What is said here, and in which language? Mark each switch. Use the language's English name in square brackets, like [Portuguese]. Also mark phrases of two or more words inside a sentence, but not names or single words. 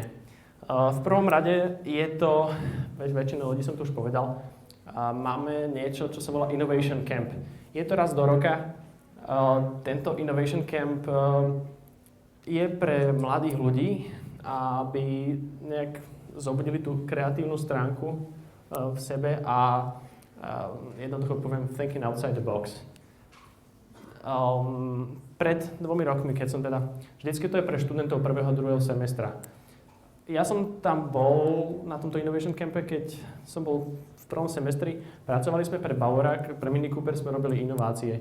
[Slovak] V prvom rade je to, väčšinu ľudí som tu už povedal, máme niečo, čo sa volá Innovation Camp. Je to raz do roka. Tento Innovation Camp je pre mladých ľudí, aby nejak zobudili tú kreatívnu stránku v sebe a jednoducho poviem [English] thinking outside the box. [Slovak] Pred 2 rokmi, keď som teda, vždycky to je pre študentov 1. a 2. semestra. Ja som tam bol na tomto Innovation Campe, keď som bol v 1. semestri. Pracovali sme pre Bauer, pre Mini Cooper sme robili inovácie.